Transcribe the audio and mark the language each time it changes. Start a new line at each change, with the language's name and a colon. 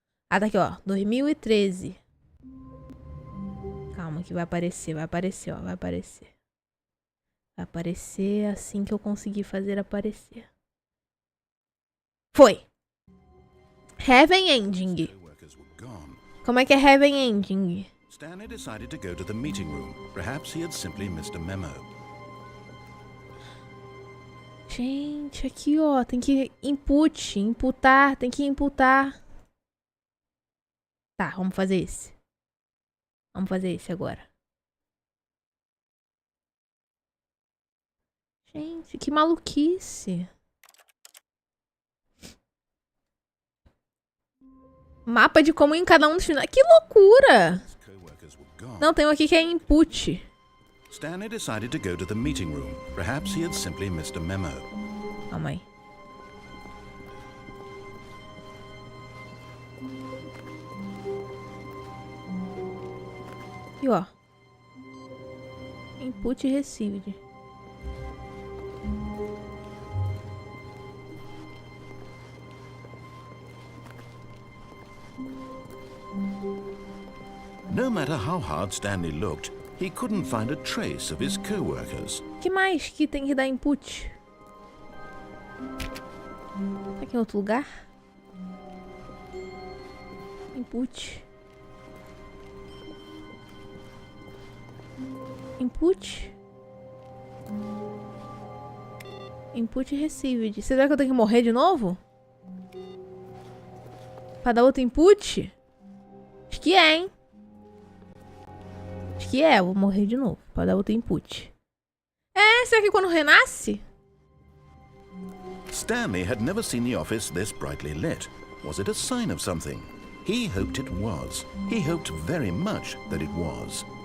Portuguese: Ah, tá aqui, ó. 2013. Calma que vai aparecer, ó. Vai aparecer. Vai aparecer assim que eu conseguir fazer aparecer. Foi. Heaven Ending.
English: Co-workers were gone.
Portuguese: Como é que é Heaven Ending?
English: Stanley decided to go to the meeting room. Perhaps he had simply missed a memo.
Portuguese: Gente, aqui ó, tem que imputar, tem que imputar. Tá, vamos fazer esse. Vamos fazer esse agora. Gente, que maluquice. Mapa de como em cada um dos finais. Que loucura!
English: Co-workers were gone.
Portuguese: Não, tem um aqui que é input.
English: Stanley decided to go to the meeting room. Perhaps he had simply missed a memo.
Portuguese: Calma aí. E ó.
English: Input received. No matter how hard Stanley looked, he couldn't find a trace of his co-workers.
Portuguese: Que mais que tem que dar input? Aqui em outro lugar?
English: Input. Input. Input received.
Portuguese: Será que eu tenho que morrer de novo? Pra dar outro input? Acho que é, hein? Acho que é, eu vou morrer de novo pra dar outro input. É, será que quando renasce?
English: Stanley had never seen the office this brightly lit. Was it a sign of something? He hoped it was. He hoped very much that it was.